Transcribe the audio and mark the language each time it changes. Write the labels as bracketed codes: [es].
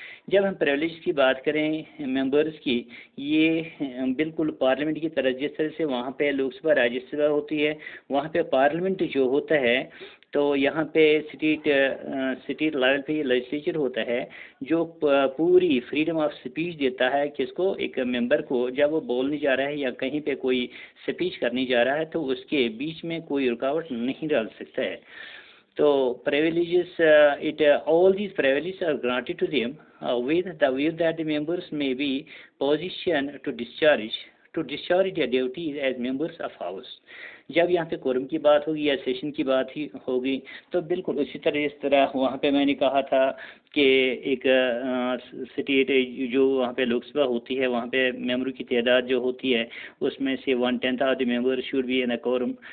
[ur] جب ہم پریولیج کی بات کریں ممبرس کی، یہ بالکل پارلیمنٹ کی طرح جس طرح سے وہاں پہ لوک سبھا راجیہ سبھا ہوتی ہے، وہاں پہ پارلیمنٹ جو ہوتا ہے، تو یہاں پہ اسٹیٹ لیول پہ یہ لیجسلیچر ہوتا ہے جو پوری فریڈم آف اسپیچ دیتا ہے کس کو، ایک ممبر کو. جب وہ بولنے جا رہا ہے یا کہیں پہ کوئی اسپیچ کرنے جا رہا ہے تو اس کے بیچ میں کوئی رکاوٹ نہیں ڈال سکتا ہے. تو [en] privileges, all these privileges are granted to them with the view that the members may be positioned to discharge their duties as members of House. [ur] جب یہاں پہ quorum کی بات ہوگی یا سیشن کی بات ہی ہوگی تو بالکل اسی طرح اس طرح وہاں پہ میں نے کہا تھا کہ ایک سٹیٹ جو وہاں پہ لوک سبھا ہوتی ہے وہاں پہ ممبروں کی تعداد جو ہوتی ہے اس میں سے 1/10 [en] Of the member should be in a quorum.